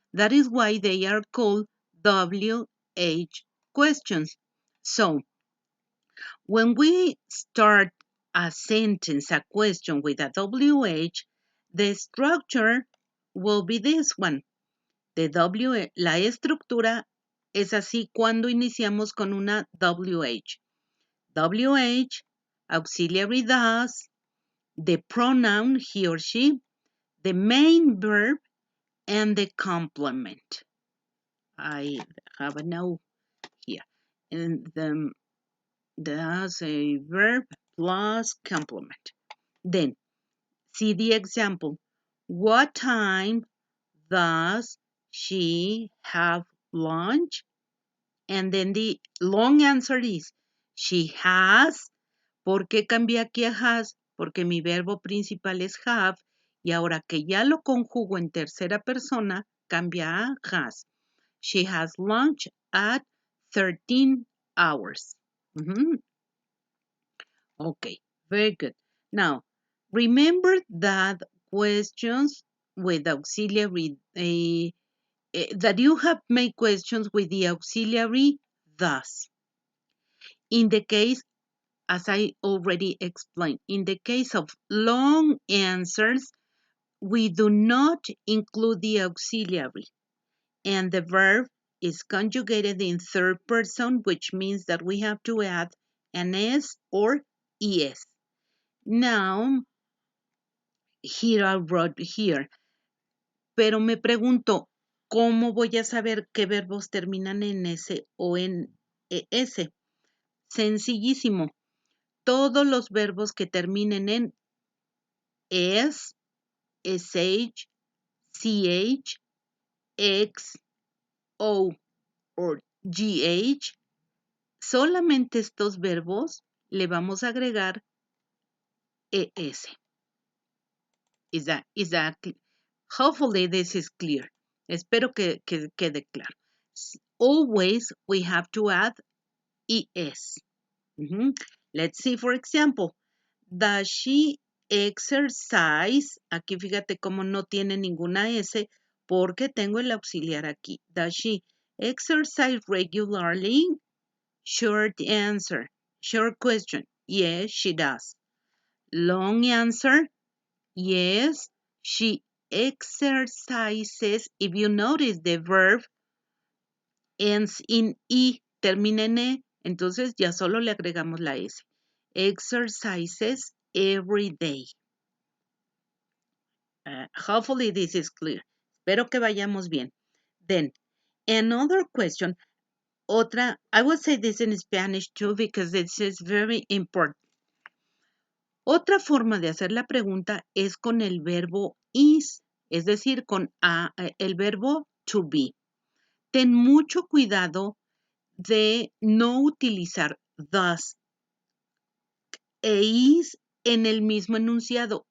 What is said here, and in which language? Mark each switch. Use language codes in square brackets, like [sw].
[en] That is why they are called WH questions. So, when we start a sentence, a question with a WH, the structure will be this one. [es] La estructura es así cuando iniciamos con una WH. [en] WH, auxiliary does, the pronoun he or she, the main verb, and the complement. I have a note here. And there's a verb plus complement. Then, see the example. What time does she have lunch? And then the long answer is, she has. [es] ¿Por qué cambié aquí a has? Porque mi verbo principal es have y ahora que ya lo conjugo en tercera persona, cambia a has. [en] She has lunch at 13 hours. Okay, very good. Now, remember that questions with auxiliary, that you have made questions with the auxiliary thus. In the case, as I already explained, in the case of long answers, we do not include the auxiliary, and the verb is conjugated in third person, which means that we have to add an S or ES. Now, here I wrote here, [es] pero me pregunto, ¿cómo voy a saber qué verbos terminan en S o en ES? Sencillísimo. Todos los verbos que terminen en es, sh, ch, x, o or gh, solamente estos verbos le vamos a agregar es. [en] Is that hopefully this is clear. [es] Espero que quede claro. [en] always we have to add es. Let's see, for example, does she exercise? [es] Aquí fíjate cómo no tiene ninguna S porque tengo el auxiliar aquí. [en] Does she exercise regularly? Short answer. Short question. Yes, she does. Long answer. Yes, she exercises. If you notice the verb ends in I, [es] termina en E, entonces ya solo le agregamos la S. [en] Exercises every day. Hopefully this is clear. [es] Espero que vayamos bien. [en] Then, another question. Otra, I will say this in Spanish too because this is very important. [es] Otra forma de hacer la pregunta es con el verbo is, es decir, con el verbo to be. Ten mucho cuidado de no utilizar thus e is en el mismo enunciado.